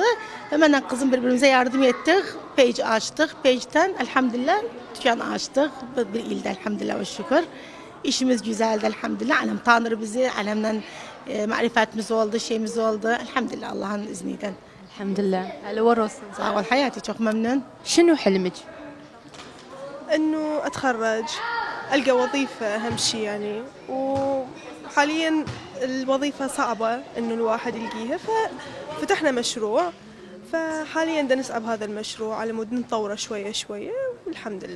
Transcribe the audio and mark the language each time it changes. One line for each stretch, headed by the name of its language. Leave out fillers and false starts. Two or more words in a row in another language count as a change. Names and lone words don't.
Turkish: Hemen kızım birbirimize yardım ettik, page açtık, page'den elhamdülillah dükkan açtık. Bir ilde elhamdülillah ve şükür. İşimiz güzeldi elhamdülillah, alem tanır bizi, alemden marifetimiz oldu, şeyimiz oldu. Elhamdülillah Allah'ın izniyle. Elhamdülillah. Hele var olsun. Sağ ol حياتي çok memnun.
Arabic: شنو حلمك؟ انه اتخرج القى وظيفه اهم شيء يعني وحاليا الوظيفه صعبه انه الواحد يلقيها ففتحنا مشروع فحاليا بدنا نسعى بهذا المشروع على مود نطوره شويه شويه والحمد لله.